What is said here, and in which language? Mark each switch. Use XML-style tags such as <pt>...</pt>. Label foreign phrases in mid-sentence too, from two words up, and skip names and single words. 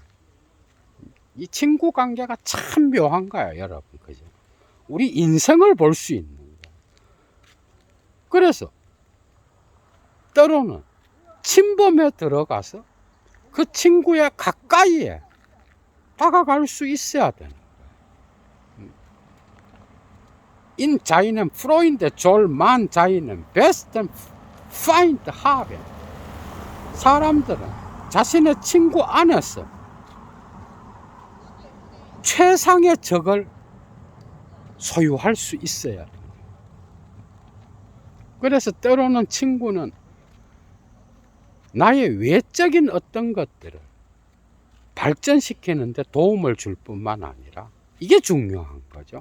<ko>이 친구 관계가 참 묘한 거야, 여러분. 그죠? 우리 인생을 볼 수 있는 거야. 그래서 때로는 침범에 들어가서 그 친구의 가까이에 다가갈 수 있어야 되는 거예요.</ko> <de>In seinem Freunde soll man seinen besten Feind haben.</de> <ko>사람들은 자신의 친구 안에서 최상의 적을 소유할 수 있어야 돼요. 그래서 때로는 친구는 나의 외적인 어떤 것들을 발전시키는 데 도움을 줄 뿐만 아니라, 이게 중요한 거죠.</ko>